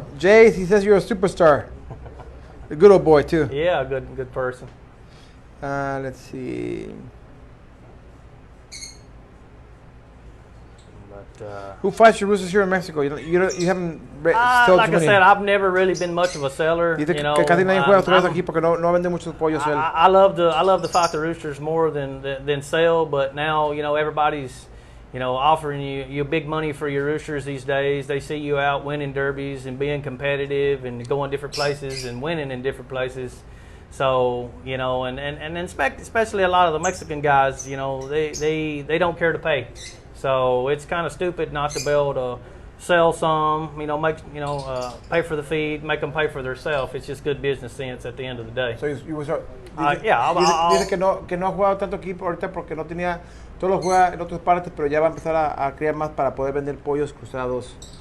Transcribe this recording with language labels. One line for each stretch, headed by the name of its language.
English: Jay, he says you're a superstar. A good old boy too. Yeah, a good person. Let's see. But, who fights your roosters here in Mexico? You haven't sold like I said, I've never really been much of a seller. You know,
Spanish: que casi nadie juega toros aquí porque no vende muchos pollos.
English: I love to fight the roosters more than sell, but now you know everybody's offering you big money for your roosters these days. They see you out winning derbies and being competitive and going different places and winning in different places. So and especially a lot of the Mexican guys, they don't care to pay. So it's kind of stupid not to be able to sell some, pay for the feed, make them pay for themselves. It's just good business sense at the end of the day. So you was
Spanish: dice que no ha jugado tanto aquí ahorita porque no tenía, todos los juega en otras partes, pero ya va a empezar a criar más para poder vender pollos cruzados.